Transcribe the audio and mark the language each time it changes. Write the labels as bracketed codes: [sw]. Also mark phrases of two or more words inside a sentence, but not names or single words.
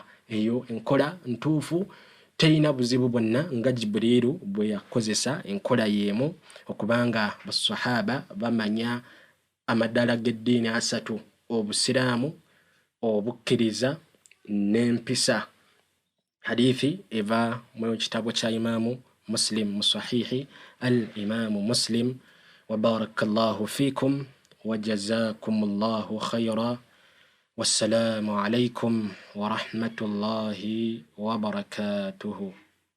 [lg] Eyo enkola ntuufu, teyina buzibu bwonna nga Jibrilu bwe yakozesa enkola y'emu okubanga basahaba bamanya amadala g'eddiini 3: obusiraamu, obukkiriza n'empisa. Hadithi eva mu kitabo kya Imaamu Muslim mu [ar] صحيح الإمام [lg] Muslim. [ar] وبارك الله فيكم وجزاكم الله خيرا. والسلام عليكم ورحمة الله وبركاته.